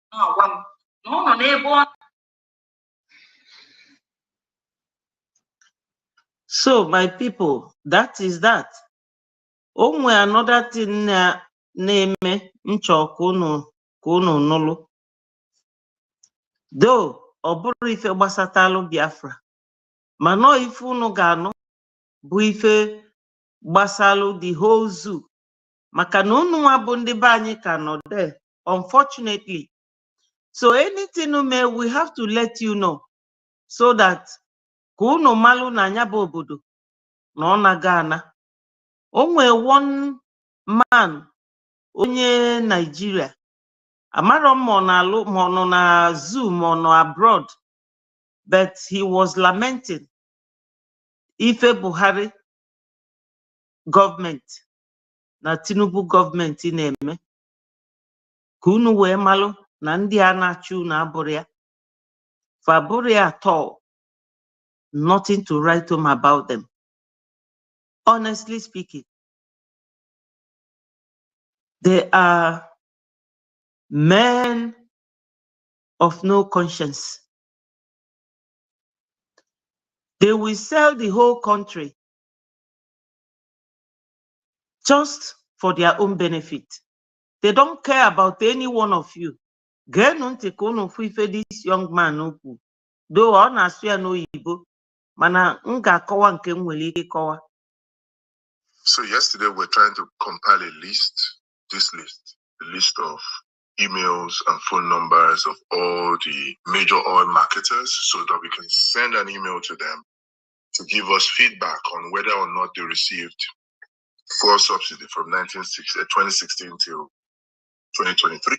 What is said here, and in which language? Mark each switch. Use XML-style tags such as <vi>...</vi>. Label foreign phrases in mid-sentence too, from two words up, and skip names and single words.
<en>So my people, that is that.</en> <ig>Onwe</ig> <en>another thing</en> <ig>na-eme nchọ ka unu nụlụ. Though ọ bụrụ ife gbasatalụ Biafra, mana ife unu ga-anụ bụ ife gbasalụ</ig> <en>the whole zoo.</en> <ig>Maka na unu nwa bụ ndị be anyị ka nọ there, unfortunately.</ig> <en>So anything we have to let you know so that</en> <ig>ka unu malụ na anya bụ obodo na ọ na-aga ana. Onwe</ig> <en>one man</en> <ig>onye Nigeria, amarọ m ma ọ nọ na zoo ma ọ nọ abroad,</ig> <en>but he was lamenting</en> <ig>ife Buhari government na Tinubu government na-eme, ka unu wee malụ na ndị a na-achị unu abụrụ ya. Fabụrụ ya</ig> <en>at all. Nothing to write home about them. Honestly speaking, they are men of no conscience. They will sell the whole country just for their own benefit. They don't care about any one of you. This young man, though ọ na-asụ ya n'oyibo, mana m ga-akọwa nke m nwere ike ịkọwa. So yesterday we're trying to compile a list, a list of emails and phone numbers of all the major oil marketers so that we can send an email to them to give us feedback on whether or not they received fuel subsidy from 2016 till 2023.</en>